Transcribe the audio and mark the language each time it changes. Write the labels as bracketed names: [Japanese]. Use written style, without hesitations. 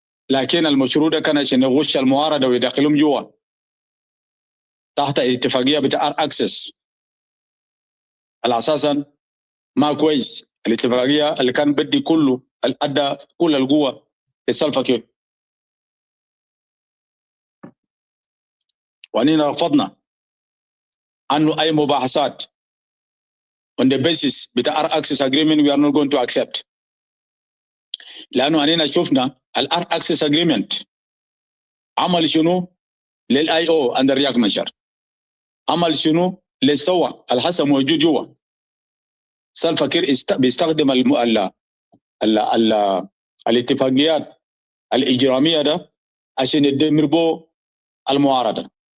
[Arabic] لكن المشروع ده كان عشان يغش المعارضة ويدخلهم جوا تحت اتفاقية بتاع أكسس على أساسا ما كويس. الاتفاقية اللي كان بدي كله أدى كل القوة لسالفا كير. وأننا رفضنا أنه أي مباحثات [English] on the basis [Arabic] بتاع [English] access agreement we are not going to accept. [Arabic] لأنه أننا شفنا access agreement عمل شنو للآي أو عند رياض مشار، عمل شنو للسوا الحسن موجود جوا. سالفا كير بيستخدم الاتفاقيات الإجرامية ده عشان يدمر بو المعارضة.